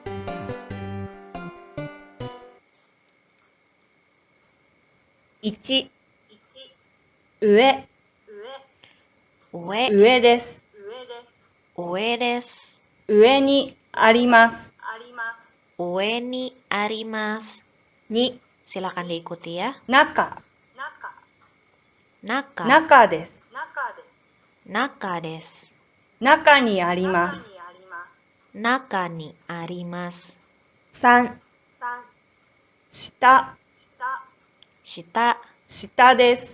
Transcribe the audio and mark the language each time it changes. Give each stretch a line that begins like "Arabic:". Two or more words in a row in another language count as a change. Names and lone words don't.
Japanese: 1、上です。上です。上にあります。上にあります。 2、
Indonesian: Silakan diikuti ya.
Japanese: 中です。中です。中にあります。中にあります。 3、下です。